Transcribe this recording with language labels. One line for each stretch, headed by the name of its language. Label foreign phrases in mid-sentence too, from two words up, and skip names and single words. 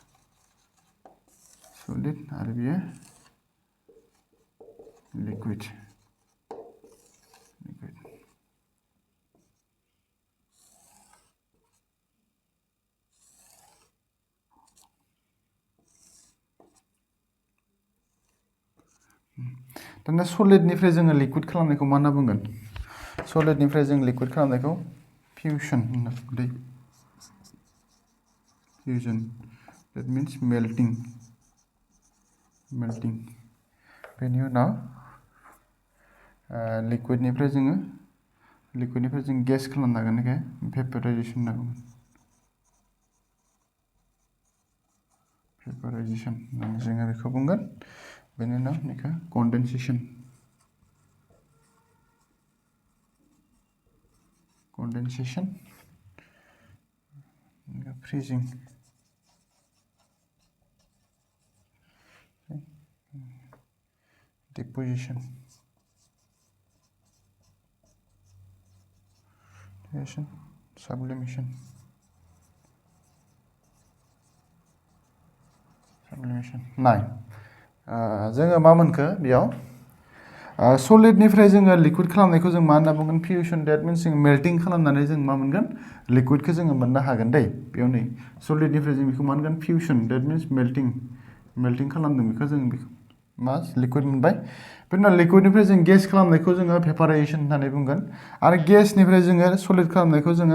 Bodo: आरो बेयो लिक्विड दाना सलिडनिफ्राय जोङो लिक्विड खालामनायखौ मा होनना बुंगोन सलिडनिफ्राय जों लिक्विड खालामनायखौ फिउसन होनना बुंदों
English: fusion that means melting
Bodo: बेनि उनाव लिक्विडनिफ्राय जों गेस खालामनो हागोन बेखौ भेपराइजेसन होनना बुङो भेपराइजेसन होननानै जोङो बेखौ बुंगोन बेनि उनाव बेखौ कन्डेनसेसन
English: freezing deposition sublimation
Bodo: नाय जोङो मा मोनखो बेयाव सलिडनिफ्राय जोङो लिक्विड खालामनायखौ जों मा होनना बुंगोन
English: fusion that
Bodo: मिन्स जों मेल्टिं खालामनानै जों मा मोनगोन लिक्विडखौ जोङो मोननो हागोन दै बेयाव नै सलिडनिफ्राय जों बेखौ मा होनगोन
English: fusion that means melting
Bodo: खालामदों बेखौ जों मा लिक्विड मोनबाय बेनि उनाव लिक्विडनिफ्राय जों गेस खालामनायखौ जोङो भेपराइजेसन होननानै बुंगोन आरो गेसनिफ्राय जोङो सलिड खालामनायखौ जोङो